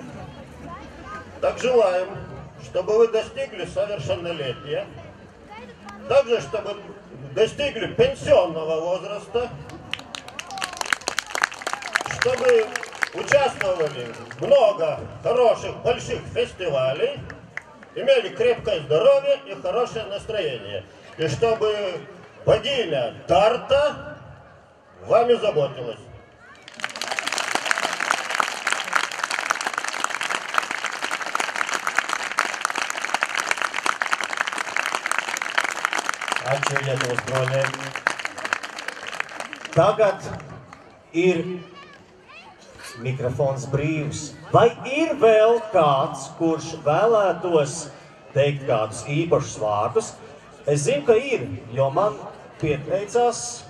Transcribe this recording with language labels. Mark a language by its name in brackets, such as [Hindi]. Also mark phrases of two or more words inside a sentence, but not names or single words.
[Russian] Так желаем, чтобы вы достигли совершеннолетия, также чтобы достигли пенсионного возраста, чтобы участвовали в много хороших, больших фестивалей, имели крепкое здоровье и хорошее настроение. И чтобы богиня Дарта вами заботилась. [Lithuanian] Ačiū Lietuvos broliai. [Latvian] Tagad ir mikrofons brīvs. Vai ir vēl kāds, kurš vēlētos teikt kādus īpašus vārdus? Es zinu, ka ir, jo man pieteicās.